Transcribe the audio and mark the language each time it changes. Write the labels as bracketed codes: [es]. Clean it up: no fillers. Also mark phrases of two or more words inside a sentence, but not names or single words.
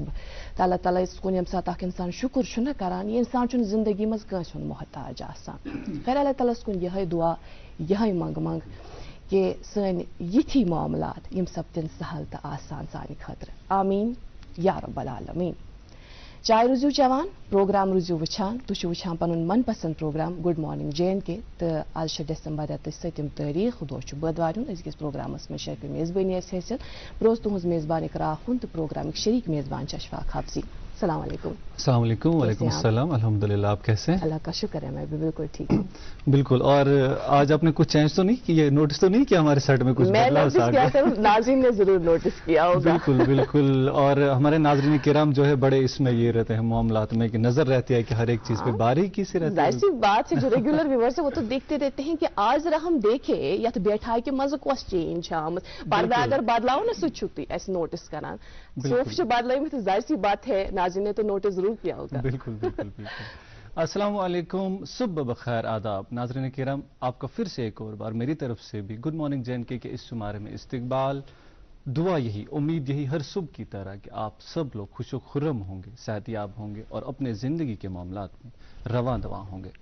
[ks] تو اللہ تعالیٰ کن ییٚمہِ ساتہٕ اکھ انسان شکر چھُنہ کران یہِ انسان چھُنہٕ زندگی منٛز کٲنٛسہِ ہُنٛد محتاج آسان. خیر اللہ تعالیٰ کن یہے دعا یہے منٛگ کہ سٲنۍ یِتھی معاملات یم سپدن سہل تہٕ آسان سانہِ خٲطرٕ. [ar] آمیٖن یا رب العالمیٖن. [ks] چائے روزیو چوان پروگرام روزیو وچھان تُہۍ چھِو وچھان پنُن من پسند پروگرام گڈ مارننگ JNK تہٕ آز چھِ ڈسمبر رٮ۪تٕچ 7م تٲریٖخ دۄہ چھُ بٲدوارِ ہُنٛد أزکِس پروگرامس منٛز شرکت میزبٲنی اَسہِ حٲصِل. بہٕ اوسُس تُہنٛز میزبان اقرا آخوُن تہٕ پروگرامٕکۍ شریٖک میزبان چھِ اشفاق حافظی. [ar] السلام علیکم. السلام علیکم. وعلیکم السلام. الحمدللہ. [ur] آپ کیسے ہیں؟ اللہ کا شکر ہے میں بھی بالکل ٹھیک ہوں. بالکل. اور آج آپ نے کچھ چینج تو نہیں کیا، نوٹس تو نہیں کیا ہمارے سیٹ میں کچھ بدلاؤ؟ ناظرین نے ضرور نوٹس کیا ہوگا. بالکل بالکل. اور ہمارے ناظرین کرام جو ہے بڑے اس میں یہ رہتے ہیں معاملات میں کہ نظر رہتی ہے کہ ہر ایک چیز پہ باریکی سے رہتی ہے. ظاہر سی بات ہے جو ریگولر ویورز ہیں وہ تو دیکھتے رہتے ہیں کہ آج ذرا ہم دیکھیں [ks] یتھ بیٹھائی کہ مزہ کس چینج آمت پردہ اگر بدلاؤ نا سہ چھُ تُہۍ اَسہِ نوٹس کران. صوف چھِ بدلٲمٕتۍ تہٕ [ur] ظاہر سی بات ہے ناظرین نے تو نوٹس ضرور کیا ہوگا. بالکل بالکل بالکل. [ar] السلام علیکم. [ur] صبح بخیر آداب. ناظرین کرام آپ کا پھر سے ایک اور بار میری طرف سے بھی گڈ مارننگ JNK کے اس شمارے میں استقبال. دعا یہی، امید یہی ہر صبح کی طرح کہ آپ سب لوگ خوش و خرم ہوں گے، صحت یاب ہوں گے اور اپنے زندگی کے معاملات میں رواں دواں ہوں گے.